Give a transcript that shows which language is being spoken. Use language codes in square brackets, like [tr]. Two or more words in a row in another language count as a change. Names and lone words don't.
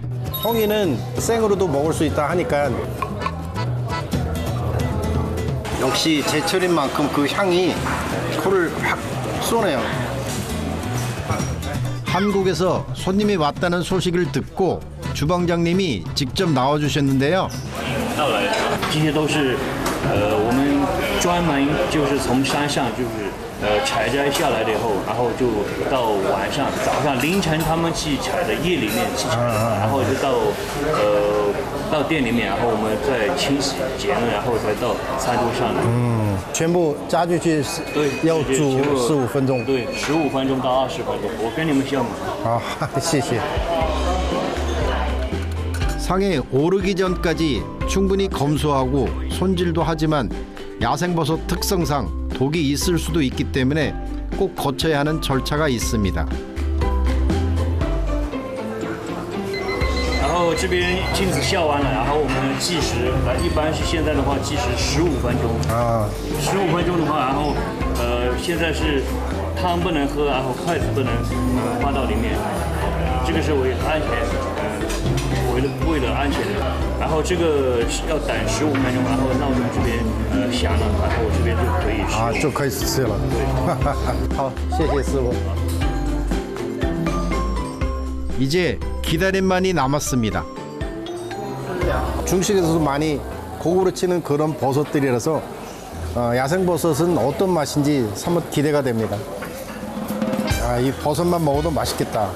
[ko] 송이는 생으로도 먹을 수 있다 하니까 역시 제철인 만큼 그 향이 코를 확 쏘네요. 한국에서 손님이 왔다는 소식을 듣고 주방장님이 직접 나와주셨는데요. [zh] 这些都是我们专门就是从山上就是采摘下来了以后，然后就到晚上早上凌晨他们去采的，夜里面去采的，然后就到店里面，然后我们再清洗剪了，然后才到餐桌上来。全部加进去要煮15分钟。对，15分钟到20分钟。我跟你们项目。好，谢谢。 [ko] 상에 오르기 전까지 충분히 검수하고 손질도 하지만 야생버섯 특성상 독이 있을 수도 있기 때문에 꼭 거쳐야 하는 절차가 있습니다. [zh] 然后这边镜子下完了，然后我们计时，一般是现在的话计时15分钟。15分钟的话，然后现在是汤不能喝，然后筷子不能放到里面，这个是为安全，为了安全的。然后这个要等15分钟，然后闹钟这边响了，然后这边就可以吃。就可以吃了。对。好，谢谢师傅。 [ko] 이제 기다림만이 남았습니다. 중식에서도 많이 고구려 치는 그런 버섯들이라서 야생버섯은 어떤 맛인지 한번 기대가 됩니다. 이 버섯만 먹어도 맛있겠다.